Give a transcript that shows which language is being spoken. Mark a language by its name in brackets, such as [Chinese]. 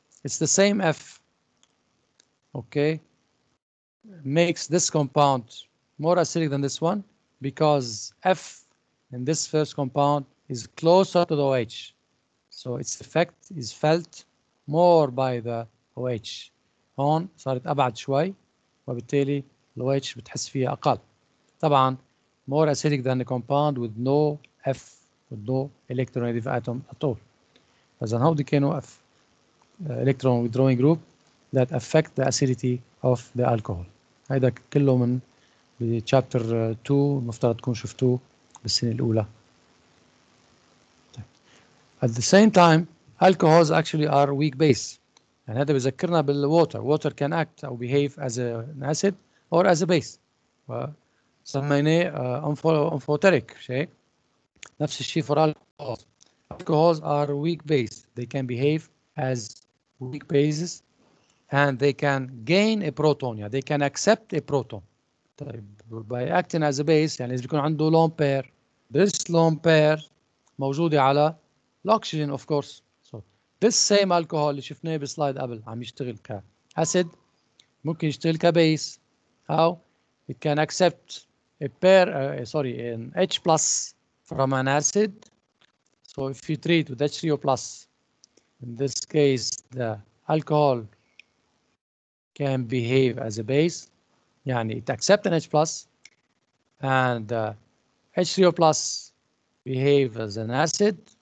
[English] It's the same F, okay, makes this compound more acidic than this one because F in this first compound is closer to the OH. So its effect is felt more by the OH. [Arabic] هون صارت أبعد شوي وبالتالي ال OH بتحس فيها أقل. طبعا [English] more acidic than the compound with no F, with no electronegative atom at all. [Arabic] فإذا هودي كانوا [English] F electron withdrawing group that affect the acidity of the alcohol. [Arabic] هيدا كله من chapter 2 مفترض تكون شفتوه بالسنة الأولى. [English] At the same time, alcohols actually are weak base. [Arabic] يعني هذا بذكرنا بالwater. [English] Water can act or behave as an acid or as a base. [Arabic] سميناه amphoteric شيء. نفس الشيء [English] for alcohols. Alcohols are weak base. They can behave as weak bases and they can gain a proton. [Arabic] يعني [English] they can accept a proton. [Arabic] طيب [English] by acting as a base [Arabic] يعني إذا بيكون عنده [English] lone pair. This lone pair [Arabic] موجودة على الأكسجين [English] of course. So this same alcohol [Arabic] اللي شفناه بالسلايد قبل عم يشتغل كأسيد ممكن يشتغل كبيس. [English] How? It can accept a pair, an H plus from an acid. So if you treat with H3O plus, in this case the alcohol can behave as a base. [Arabic] يعني [English] it accepts an H plus and H3O plus behave as an acid.